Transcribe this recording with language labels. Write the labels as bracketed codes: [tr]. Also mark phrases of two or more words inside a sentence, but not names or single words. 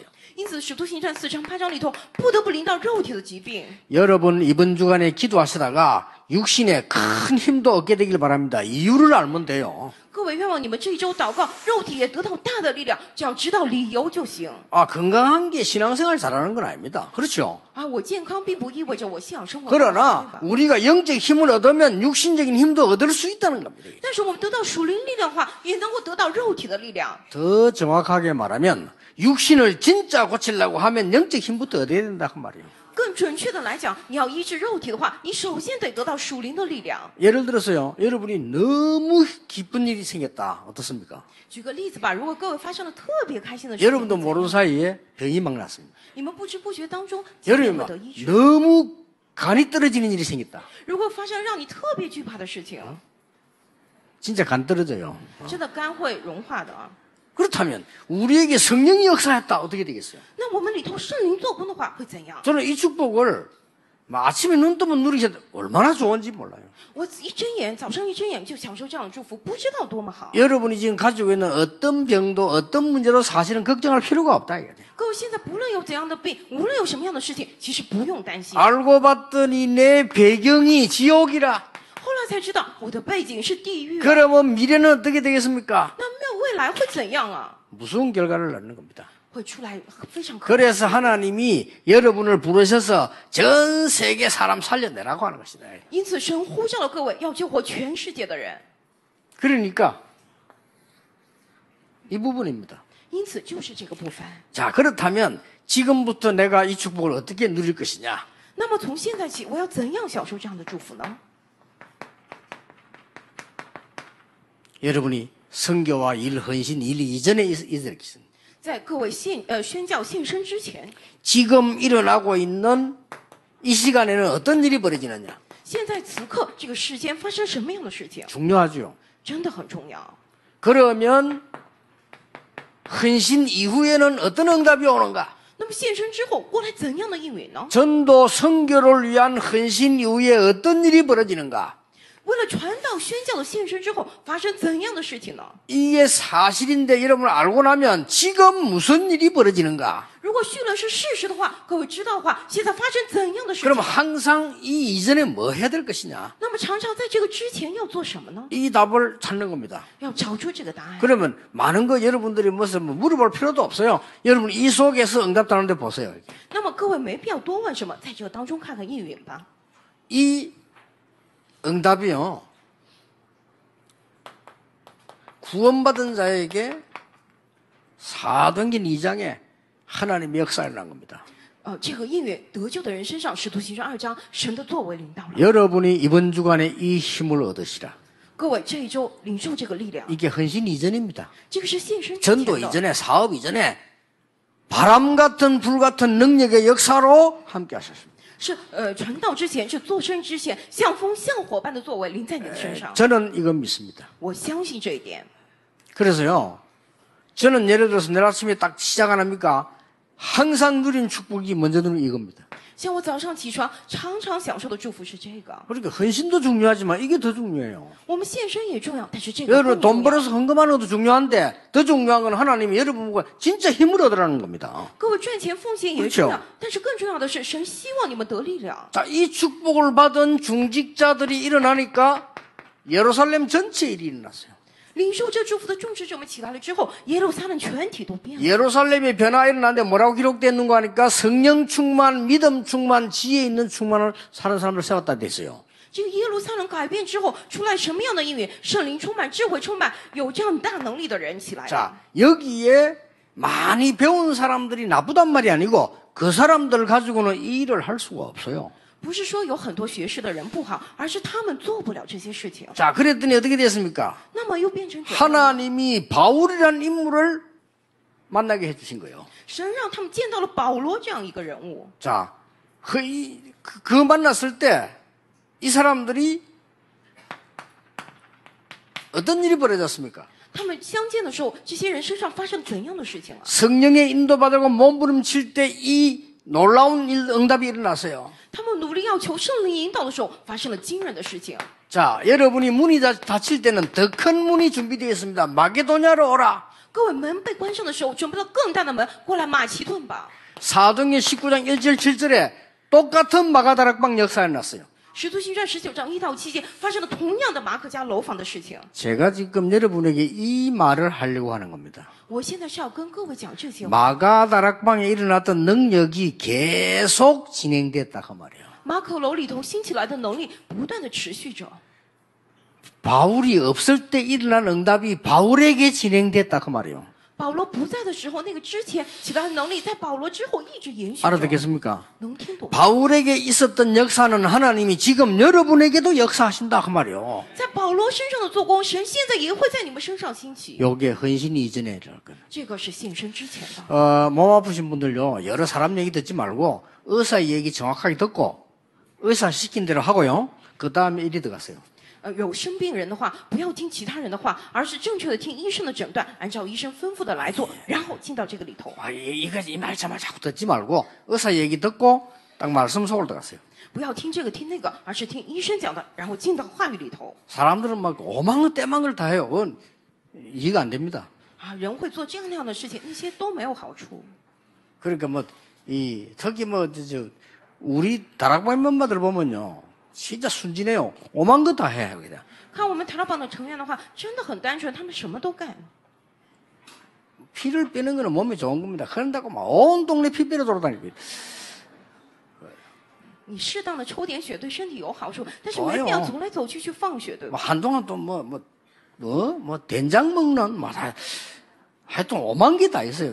[zh] 因此，使徒行传4章8章里头不得不临到肉体的疾病。 [ko] 여러분 이번 주간에 기도하시다가 육신에 큰 힘도 얻게 되길 바랍니다. 이유를 알면 돼요. [zh] 各位，愿望你们这一周祷告，肉体也得到大的力量，只要知道理由就行。 [ko] 건강한 게 신앙생활 잘하는 건 아닙니다. 그렇죠? [zh] 啊，我健康并不意味着我信仰生活。 [ko] 그러나 우리가 영적 힘을 얻으면 육신적인 힘도 얻을 수 있다는 겁니다. [zh] 但是我们得到属灵力量的话，也能够得到肉体的力量。 [ko] 더 정확하게 말하면 육신을 진짜 고치려고 하면 영적 힘부터 얻어야 된다 그 말이에요. [zh] 更准确的来讲，你要医治肉体的话，你首先得得到属灵的力量。 [ko] 예를 들어서요. 여러분이 너무 기쁜 일이 생겼다. 어떻습니까? [zh] 举个例子吧，如果各位发生了特别开心的事情， [ko] 여러분도 모르는 사이에 병이 막 났습니다. [zh] 你们不知不觉当中疾病 [ko] 여러분 [zh] 会得医治。 [ko] 너무 간이 떨어지는 일이 생겼다. [zh] 如果发生让你特别惧怕的事情， [ko] 진짜 간 떨어져요. [zh] 真的肝会融化的啊。 [ko] 그렇다면 우리에게 성령이 역사했다. 어떻게 되겠어요? [zh] 那我们里头圣灵做工的话会怎样？ [ko] 저는 이 축복을 아침에 눈 뜨면 누리셔도 얼마나 좋은지 몰라요. [zh] 我一睁眼，早上一睁眼就享受这样的祝福，不知道多么好。 [ko] 여러분이 지금 가지고 있는 어떤 병도 어떤 문제도 사실은 걱정할 필요가 없다 이거죠. [zh] 各位现在不论有怎样的病，无论有什么样的事情，其实不用担心。 [ko] 알고 봤더니 내 배경이 지옥이라. [zh] 后来才知道我的背景是地狱、啊， [ko] 그러면 미래는 어떻게 되겠습니까? [zh] 那没有未来会怎样啊？ [ko] 무서운 결과를 낳는 겁니다. [zh] 会出来非常可怕。 [ko] 그래서 하나님이 여러분을 부르셔서 전 세계 사람 살려내라고 하는 것이다. [zh] 因此，神呼召了各位要救活全世界的人。 [ko] 그러니까 이 부분입니다. [zh] 因此，就是这个部分。 [ko] 자, 그렇다면 지금부터 내가 이 축복을 어떻게 누릴 것이냐? [zh] 那么从现在起，我要怎样享受这样的祝福呢？ [ko] 여러분이 선교와 일 헌신 일 이전에 있었겠습니다. [zh] 在各位宣教献身之前， [ko] 지금 일어나고 있는 이 시간에는 어떤 일이 벌어지느냐? [zh] 现在此刻这个世间发生什么样的事情， [ko] 중요하죠. [zh] 真的很重要。 [ko] 그러면 헌신 이후에는 어떤 응답이 오는가? [zh] 那么献身之后，过来怎样的应允呢？ [ko] 전도 선교를 위한 헌신 이후에 어떤 일이 벌어지는가? [zh] 为了传道宣教的献身之后，发生怎样的事情呢？ [ko] 이게 사실인데 여러분 알고 나면 지금 무슨 일이 벌어지는가? [zh] 如果绪论是事实的话，各位知道的话，现在发生怎样的的事 [ko] 그럼 [zh] 情。 [ko] 항상 이 이전에 뭐 해야 될 것이냐? [zh] 那么常常在这个之前要做什么呢？ [ko] 이 답을 찾는 겁니다. [zh] 要找出这个答案。 [ko] 그러면 많은 거 여러분들이 무슨 뭐 물어볼 필요도 없어요. 여러분 이 속에서 응답하는 데 보세요. [zh] 那么各位没必要多问什么，在这个当中看看应允吧。 [ko] 이 응답이요. 구원받은 자에게 사도행전 2장에 하나님의 역사를 난 겁니다. [zh] 这个应允得救的人身上，使徒行传2章，神的作为领导了。 [ko] 여러분이 이번 주간에 이 힘을 얻으시라. [zh] 各位这一周领受这个力量， [ko] 이게 헌신 이전입니다. [zh] 这个是献身之前 [ko] 전도 [zh] 的。 [ko] 이전에 사업 이전에 바람 같은 불 같은 능력의 역사로 함께 하셨습니다. [zh] 是传道之前，是做生之前，像风像火般的作为临在你的身上。 [ko] 저는 이건 믿습니다. [zh] 我相信这一点。 [ko] 그래서요. 저는 예를 들어서 내일 아침에 딱 시작 안 합니까? 항상 누린 축복이 먼저 누린 이겁니다. [zh] 像我早上起床常常享受的祝福是这个。 [ko] 그러니까 헌신도 중요하지만 이게 더 중요해요. [zh] 我们献身也重要，但是这个更 [ko] 여러분 돈 [zh] 重要。 [ko] 벌어서 헌금하는 것도 중요한데 더 중요한 건 하나님이 여러분 보고 진짜 힘을 얻으라는 겁니다. [zh] 各位赚钱奉献也重要，但是更重要的是，神希望你们得力量。 [ko] 자, 이 축복을 받은 중직자들이 일어나니까 예루살렘 전체 일이 일어났어요. [zh] 领受这祝福的众职者们起来了之后，耶路撒冷全体都变了。 [ko] 예루살렘의 변화가 일어났는데 뭐라고 기록됐는가 하니까 성령 충만, 믿음 충만, 지혜 있는 충만을 사는 사람을 세웠다 됐어요. [zh] 这个耶路撒冷改变之后，出来什么样的应允？圣灵充满，智慧充满，有这样大能力的人起来了。 [ko] 자, 여기에 많이 배운 사람들이 나쁘단 말이 아니고 그 사람들 가지고는 이 일을 할 수가 없어요. [zh] 不是说有很多学识的人不好，而是他们做不了这些事情。 [ko] 자, 그랬더니 어떻게 됐습니까? [zh] 那么又变成怎样？ [ko] 하나님이 바울이라는 인물을 만나게 해주신 거예요. [zh] 神让他们见到了保罗这样一个人物。 [ko] 자, 그 만났을 때 이 사람들이 어떤 일이 벌어졌습니까? [zh] 他们相见的时候，这些人身上发生怎样的事情了？ [ko] 성령의 인도받고 몸부림칠 때 이 놀라운 응답이 일어났어요. [zh] 他们努力要求圣灵引导的时候，发生了惊人的事情。 [ko] 자, 여러분이 문이 닫힐 때는 더 큰 문이 준비되어 있습니다. 마게도냐로 오라. [zh] 各位门被关上的时候，准备了更大的门，过来马其顿吧。 [ko] 사도행전 19장 1절 7절에 똑같은 마가다락방 역사가 일어났어요. [zh] 使徒行传19章1到7节发生了同样的马可家楼房的事情。 [ko] 제가 지금 여러분에게 이 말을 하려고 하는 겁니다. [zh] 我现在是要跟各位讲这些话。 [ko] 마가다락방에 일어났던 능력이 계속 진행됐다 그 말이에요. [zh] 马可楼里头兴起来的能力不断的持续着。 [ko] 바울이 없을 때 일어난 응답이 바울에게 진행됐다 그 말이에요. [zh] 保罗不在的时候，那个之前起来的能力，在保罗之后一直延续着。 [ko] 알아듣겠습니까? [zh] 能听懂？ [ko] 바울에게 있었던 역사는 하나님이 지금 여러분에게도 역사하신다 그 말이에요. [zh] 在保罗身上的做工，神现在也会在你们身上兴起。 [ko] 요게 헌신 이전에 일어날 거예요. [zh] 这个是献身之前的。 [ko] 몸 아프신 분들요, 여러 사람 얘기 듣지 말고 의사 얘기 정확하게 듣고 의사 시킨 대로 하고요. 그 다음에 일이 들어갔어요. [zh] 有生病人的话，不要听其他人的话，而是正确的听医生的诊断，按照医生吩咐的来做，然后进到这个里头。 [ko] 이 말 저말 자꾸 듣지 말고 의사 얘기 듣고 딱 말씀 속으로 들어갔어요. [zh] 不要听这个听那个，而是听医生讲的，然后进到话语里头。 [ko] 사람들은 막 오망을 때망을 다 해요. 그건 이해가 안 됩니다. [zh] 人会做这样那样的事情，那些都没有好处。 [ko] 그러니까 특히 우리 다락방 멤버들 보면요. 진짜 순진해요. 오만 거 다 해, 그냥. [zh] 看我们台老榜的成员的话，真的很单纯，他们什么都干。 [ko] 피를 빼는 거는 몸에 좋은 겁니다. 그런다고 막 온 동네 피 빼러 돌아다니고. [zh] 你适当的抽点血对身体有好处，但是没必要走来走去去放血，对吧？ [ko] 한동안 또 된장 먹는, 하여튼 오만 개 다 있어요.